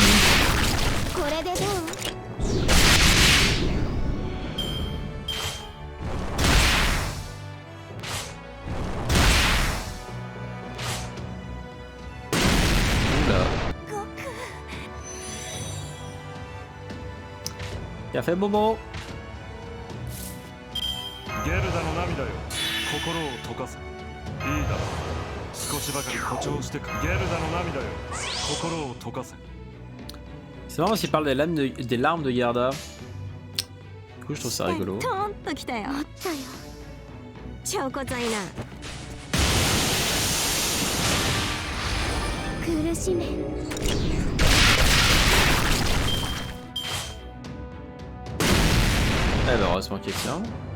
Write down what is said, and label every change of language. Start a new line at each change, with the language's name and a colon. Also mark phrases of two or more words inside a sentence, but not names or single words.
French: Oula. Il a fait Momo.
Japanese: ゲルダの涙よ、心を溶かせ。いいだろう。少しばかり誇張してか。ゲルダの涙よ、心を溶かせ。
French: C'est marrant parce qu'il parle des larmes de Gerda. Du coup, je trouve ça rigolo. Eh ben, heureusement qu'il tient.